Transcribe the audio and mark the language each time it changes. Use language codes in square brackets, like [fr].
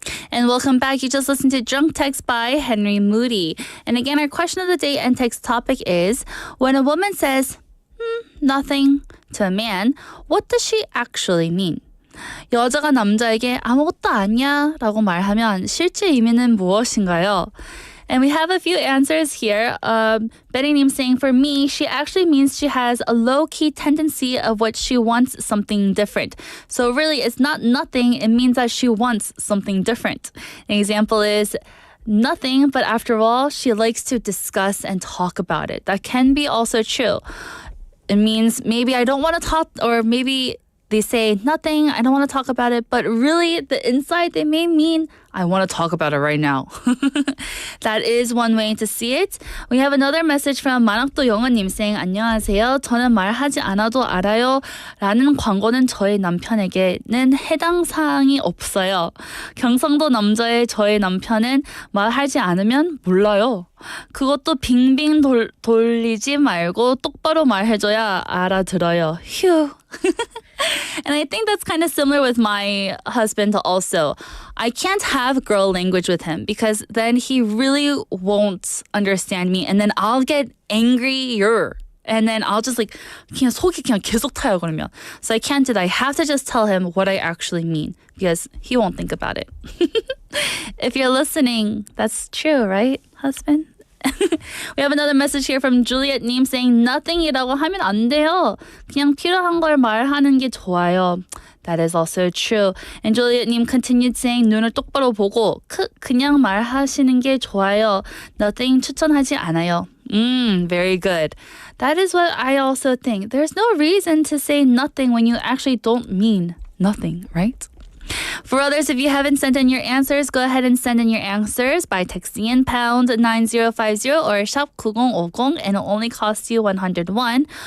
[en] And welcome back. You just listened to Drunk Text by Henry Moody. And again, our question of the day and text topic is, when a woman says, nothing to a man, what does she actually mean? [ko] 여자가 남자에게 아무것도 아니야 라고 말하면 실제 의미는 무엇인가요? [en] And we have a few answers here. Betty saying, for me, she actually means she has a low-key tendency of what she wants something different. So really, it's not nothing. It means that she wants something different. An example is, nothing, but after all, she likes to discuss and talk about it. That can be also true. It means maybe I don't want to talk, or maybe they say nothing, I don't want to talk about it, but really the inside they may mean I want to talk about it right now. That is one way to see it. We have another message from 만학도 영어님 saying, [ko] 안녕하세요. 저는 말하지 않아도 알아요 라는 광고는 저의 남편에게는 해당 사항이 없어요. 경상도 남자의 저의 남편은 말하지 않으면 몰라요. 그것도 빙빙 돌리지 말고 똑바로 말해줘야 알아들어요. 휴. [en] And I think that's kind of similar with my husband also. I can't have girl language with him because then he really won't understand me and then I'll get angrier And then I'll just like [ko] 그냥 속이 그냥 계속 타요 그러면. [en] So I can't do that. I have to just tell him what I actually mean because he won't think about it. If you're listening, that's true, right, husband? We have another message here from Juliet 님 saying [ko] nothing이라고 하면 안 돼요. 그냥 필요한 걸 말하는 게 좋아요. [en] That is also true. And Juliet 님 continued saying [ko] 눈을 똑바로 보고 그냥 말하시는 게 좋아요. Nothing 추천하지 않아요. [en] Very good. That is what I also think. There's no reason to say nothing when you actually don't mean nothing, right? For others, if you haven't sent in your answers, go ahead and send in your answers by texting in pound 9050 or shop 9050 and it'll only cost you 101.